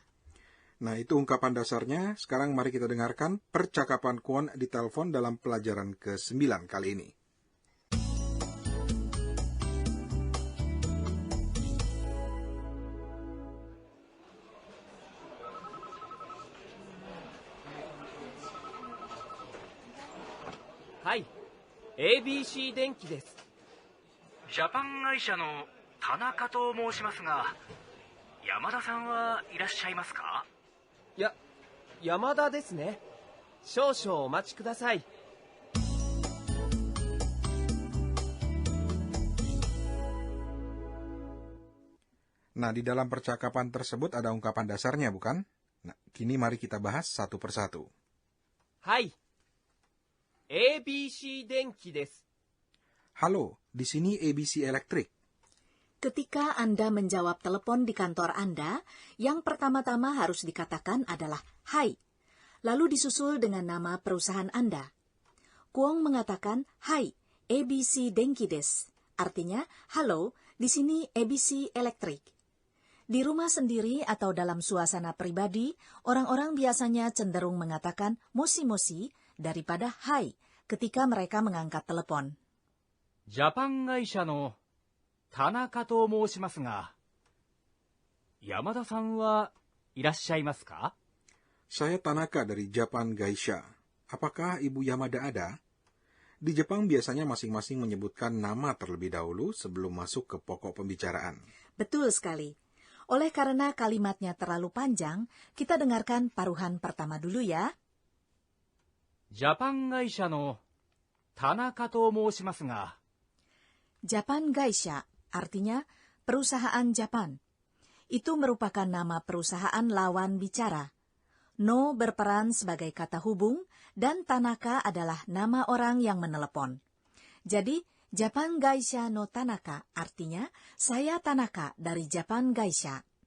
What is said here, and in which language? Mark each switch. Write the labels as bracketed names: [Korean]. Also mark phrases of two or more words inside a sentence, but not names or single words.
[Indonesian] Nah, itu ungkapan dasarnya. Sekarang mari kita dengarkan percakapan Kwon di telepon dalam pelajaran ke-9 kali ini. Hai, [Japanese] ABC 電機です。ジャパン会社の田中と申しますが、山田さんはいらっしゃいますか？山田ですね。少々お待ちください。 [Indonesian] Nah, di dalam percakapan tersebut ada ungkapan dasarnya, bukan? Nah, kini mari kita bahas satu persatu. Hai, [Japanese] ABC 電機です。 [Indonesian] Halo, di sini ABC Elektrik. Ketika Anda menjawab telepon di kantor Anda, yang pertama-tama harus dikatakan adalah hai, lalu disusul dengan nama perusahaan Anda. Kwong mengatakan, hai, [Japanese] ABC電機です. [Indonesian] Artinya, halo, di sini ABC Elektrik. Di rumah sendiri atau dalam suasana pribadi, orang-orang biasanya cenderung mengatakan moshi-moshi daripada hai ketika mereka mengangkat telepon. [Japanese] ジャパン会社の田中と申しますが、山田さんはいらっしゃいますか? [Indonesian] Saya Tanaka dari Japan Gaisha. Apakah Ibu Yamada ada? Di Jepang biasanya masing-masing menyebutkan nama terlebih dahulu sebelum masuk ke pokok pembicaraan. Betul sekali. Oleh karena kalimatnya terlalu panjang, kita dengarkan paruhan pertama dulu ya. [Japanese] ジャパン会社の田中と申しますが、 [Indonesian] Japan Gaisha artinya perusahaan Japan. Itu merupakan nama perusahaan lawan bicara. No berperan sebagai kata hubung dan Tanaka adalah nama orang yang menelepon. Jadi, [Japanese] ジャパン会社の田中 [Indonesian] artinya saya Tanaka dari Japan Gaisha.